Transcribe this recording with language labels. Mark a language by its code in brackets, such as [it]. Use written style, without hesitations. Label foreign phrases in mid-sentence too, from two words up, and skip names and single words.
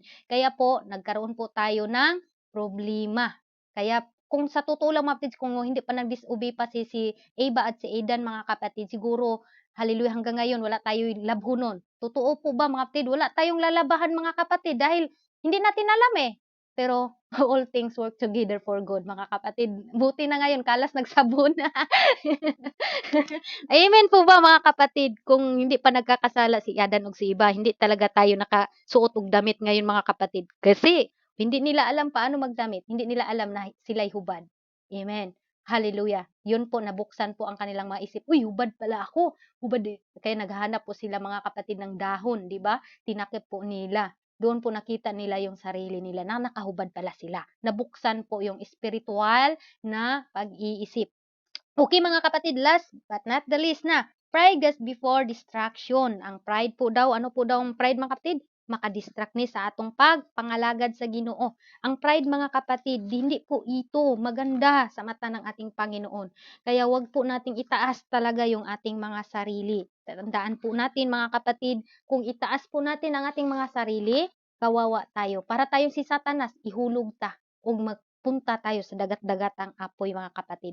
[tl] Kaya po nagkaroon po tayo ng problema. Kaya kung sa totoo lang mga kapatid, kung hindi pa nag-disobey pa si Eva at si Adan mga kapatid, siguro hallelujah, hanggang ngayon wala tayong labhunon. Totoo po ba mga kapatid? Wala tayong lalabahan mga kapatid dahil Hindi natin alam eh. [en] Pero all things work together for good, [tl] mga kapatid. Buti na ngayon, kalas nagsabon na. Amen po ba mga kapatid? Kung hindi pa nagkakasala si Adan o si Iba, hindi talaga tayo nakasuot og damit ngayon mga kapatid. Kasi hindi nila alam paano magdamit. Hindi nila alam na sila'y hubad. Amen. Hallelujah. Yun po, nabuksan po ang kanilang mga isip. Uy, hubad pala ako. Hubad. Kaya naghahanap po sila mga kapatid ng dahon, di ba? Tinakip po nila. Doon po nakita nila yung sarili nila na nakahubad pala sila. Nabuksan po yung spiritual na pag-iisip. Okay mga kapatid, [en] last but not the least na, pride goes before distraction. [tl] Ang pride po daw, ano po daw ang pride mga kapatid? [ceb] Makadistract ni sa atong pagpangalagad sa Ginoo. [tl] Ang pride mga kapatid, hindi po ito maganda sa mata ng ating Panginoon. Kaya wag po nating itaas talaga yung ating mga sarili. Tandaan po natin mga kapatid, kung itaas po natin ang ating mga sarili, kawawa tayo. Para tayong si Satanas, [ceb] ihulog ta [tl] o magpunta tayo sa dagat-dagatang apoy mga kapatid.